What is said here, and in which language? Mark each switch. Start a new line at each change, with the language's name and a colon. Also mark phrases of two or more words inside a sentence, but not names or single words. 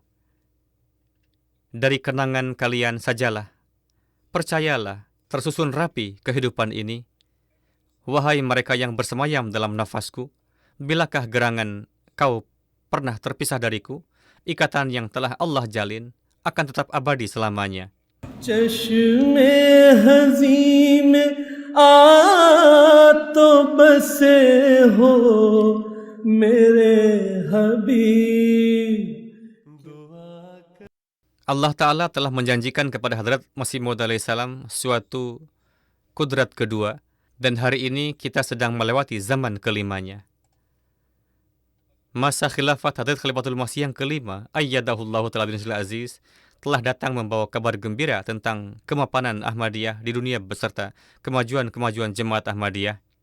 Indonesian: Dari kenangan kalian sajalah, percayalah, tersusun rapi kehidupan ini. Wahai mereka yang bersemayam dalam nafasku, bilakah gerangan kau pernah terpisah dariku? Ikatan yang telah Allah jalin akan tetap abadi selamanya.
Urdu: چشمے حزی میں آ تو بسے ہو میرے حبیب.
Indonesian: Allah Ta'ala telah menjanjikan kepada Hadrat Masih Maud alaihissalam suatu kudrat kedua, dan hari ini kita sedang melewati zaman kelimanya. Masa khilafat Hadrat Khalifatul Masih yang kelima,
Arabic: أيده الله تعالى بن عزيز,
Indonesian: telah datang membawa kabar gembira tentang kemapanan Ahmadiyah di dunia beserta kemajuan-kemajuan jemaat Ahmadiyah.